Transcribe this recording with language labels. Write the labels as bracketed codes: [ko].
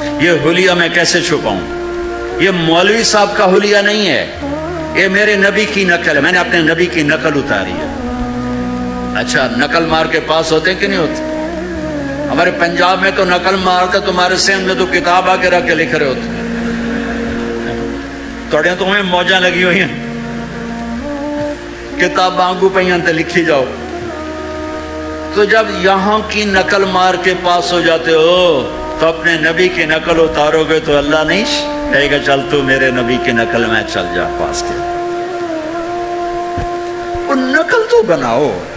[ur] یہ حلیہ میں کیسے چھپاؤں؟ یہ مولوی صاحب کا حلیہ نہیں ہے، یہ میرے نبی کی نقل ہے. میں نے اپنے نبی کی نقل اتاری ہے. اچھا نقل مار کے پاس ہوتے ہیں کہ نہیں ہوتے؟ ہمارے پنجاب میں تو نقل مارتے، تمہارے سندھ میں تو کتاب آ کے رکھ کے لکھ رہے ہوتے. [pa] توڑیاں تمہیں موجاں لگی ہوئی ہیں، کتاب آنگو پہیاں تے لکھی جاؤ. [ur] تو جب یہاں کی نقل مار کے پاس ہو جاتے ہو تو اپنے نبی کی نقل اتارو گے تو اللہ نہیں کہے گا چل تو میرے نبی کی نقل میں چل جا پاس کے. وہ نقل تو بناؤ.